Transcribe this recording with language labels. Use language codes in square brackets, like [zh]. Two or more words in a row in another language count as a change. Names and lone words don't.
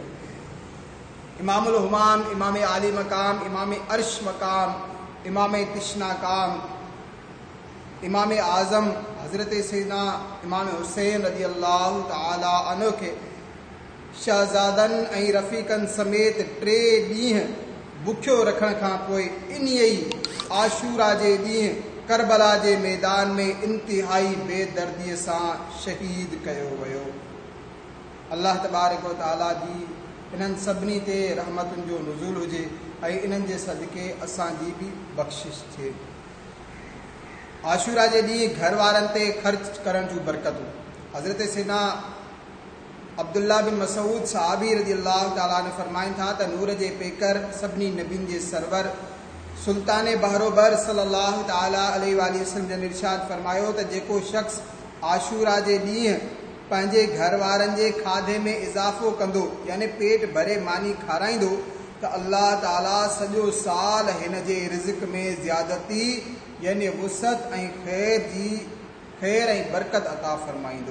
[sd] इमामुल हुमाम, इमाम आली मक़ाम, इमाम अर्श मक़ाम, इमाम तिश्नाकाम, इमाम आज़म हज़रत सैयदना इमाम हुसैन [ar] رضي الله تعالى عنه [sd] खे शहज़ादनि ऐं रफ़ीक़नि समेत 3 ॾींहं बुखियो रखण खां पोइ इन ई आशूरा जे ॾींहुं करबला जे मैदान में इंतिहाई बेदर्दीअ सां शहीद कयो वियो। [ar] الله تبارك وتعالى [sd] जी इन्हनि सभिनी ते रहमतुनि जो नुज़ूल हुजे ऐं इन्हनि जे सदके असांजी बि बख़्शिश थिए। आशूरा जे ॾींहुं घर वारनि ते ख़र्च करण जूं बरकतूं। हज़रत सैयदना अब्दुल्ला बिन मसूद सहाबी [ar] رضي الله تعالى عنه [sd] फरमाइनि था त नूर जे पेकर सभिनी नबियुनि जे सरवर सुल्तान बहरोबर [ar] صلى الله تعالى عليه وسلم [sd] जन इरशाद फरमायो त जेको शख़्स आशूरा जे ॾींहुं पंहिंजे घर वारनि जे खाधे में इज़ाफ़ो कंदो यानी पेट भरे मानी खाराईंदो त अल्लाह ताला सॼो साल हिन जे रिज़्क़ में ज़्यादती यानी वुसअत ऐं ख़ैर ऐं बरकत अता फरमाईंदो।